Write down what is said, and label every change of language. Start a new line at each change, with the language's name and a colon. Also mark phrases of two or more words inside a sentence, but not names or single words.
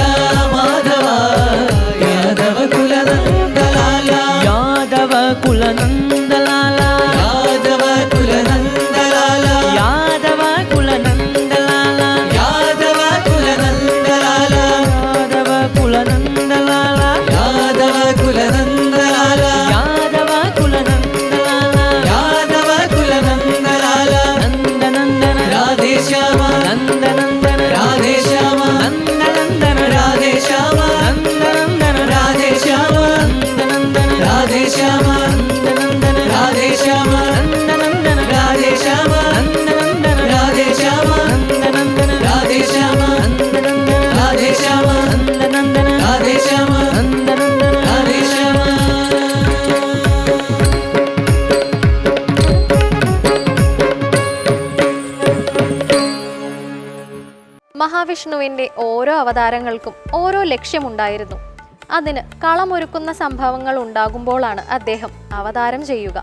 Hindi: माधव यादव कुल नंदलाला यादव कुल नंदलाला यादव कुल नंदलाला यादव कुल नंदलाला यादव कुल नंदलाला यादव कुल नंदलाला यादव कुल नंदलाला यादव कुल नंदलाला यादव कुल नंदलाला नंदनंदन राधे श्याम नंदनंदन राधे श्याम नंदनंदन राधे श्याम नंदनंदन राधे श्याम नंदनंदन राधे श्याम नंदनंदन राधे श्याम नंदनंदन राधे श्याम नंदनंदन राधे श्याम नंदनंदन राधे श्याम नंदनंदन राधे श्याम नंदनंदन राधे श्याम नंदनंदन राधे श्याम
Malayalam: മഹാവിഷ്ണുവിൻ്റെ ഓരോ അവതാരങ്ങൾക്കും ഓരോ ലക്ഷ്യമുണ്ടായിരുന്നു. അതിന് കളമൊരുക്കുന്ന സംഭവങ്ങൾ ഉണ്ടാകുമ്പോഴാണ് അദ്ദേഹം അവതാരം ചെയ്യുക.